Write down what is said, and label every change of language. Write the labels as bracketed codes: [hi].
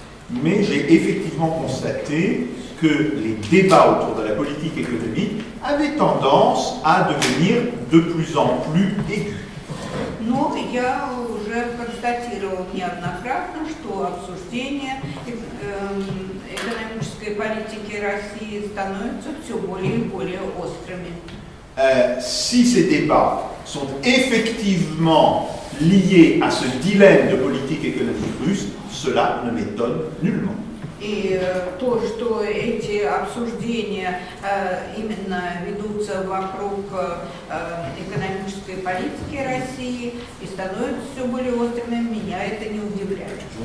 [fr] Mais j'ai effectivement constaté que les débats autour de la politique économique avaient tendance à devenir de plus en plus aigus. [ru] Но я уже констатировал неоднократно, что обсуждение экономической политики России становятся все более и более острыми. [fr] Si ces débats sont effectivement liés à ce dilemme de politique économique russe, cela ne m'étonne nullement. [ru] И то, что эти обсуждения именно ведутся вокруг экономической политики России и становятся все более острыми, меня это не удивляет.